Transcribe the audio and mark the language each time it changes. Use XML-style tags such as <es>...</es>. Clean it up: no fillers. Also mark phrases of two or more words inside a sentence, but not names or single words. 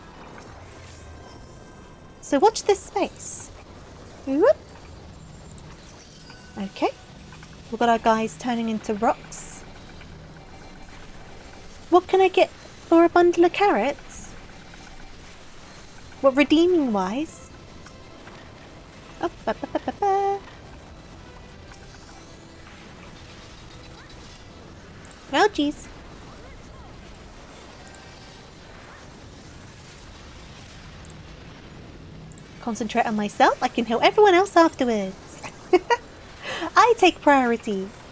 <en>So watch this space. Whoop. Okay. We've got our guys turning into rocks. What can I get for a bundle of carrots? What, redeeming wise? Oh, ba, ba, ba, ba, ba. Oh, jeez. Concentrate on myself. I can help everyone else afterwards. I take priority.</en>